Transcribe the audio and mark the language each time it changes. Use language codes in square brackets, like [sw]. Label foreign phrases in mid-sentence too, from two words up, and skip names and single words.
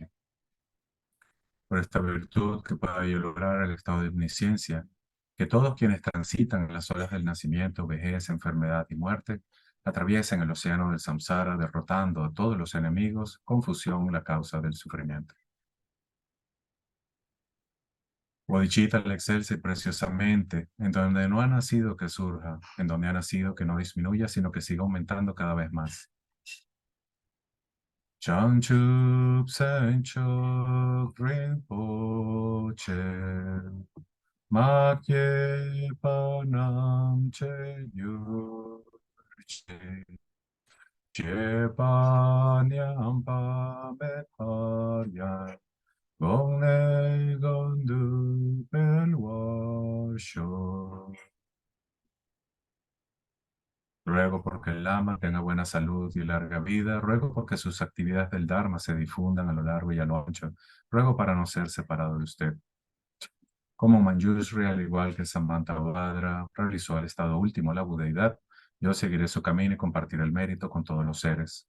[es] Por esta virtud que pueda yo lograr el estado de omnisciencia, que todos quienes transitan en las olas del nacimiento, vejez, enfermedad y muerte, atraviesen el océano del samsara, derrotando a todos los enemigos, confusión, la causa del sufrimiento. Bodhicitta le excelse preciosamente, en donde no ha nacido que surja, en donde ha nacido que no disminuya, sino que siga aumentando cada vez más. [bo] བྱང་ཆུབ་སེམས་མཆོག་རིན་པོ་ཆེ། མ་སྐྱེས་པ་རྣམས་སྐྱེ་གྱུར་ཅིག། སྐྱེས་པ་ཉམས་པ་མེད་པར་ཡང་། གོང་ནས་གོང་དུ་འཕེལ་བར་ཤོག. [es] Ruego porque el Lama tenga buena salud y larga vida. Ruego porque sus actividades del Dharma se difundan a lo largo y a lo ancho. Ruego para no ser separado de usted. Como Manjushri, al igual que Samanthabhadra, realizó al estado último la budeidad, yo seguiré su camino y compartiré el mérito con todos los seres.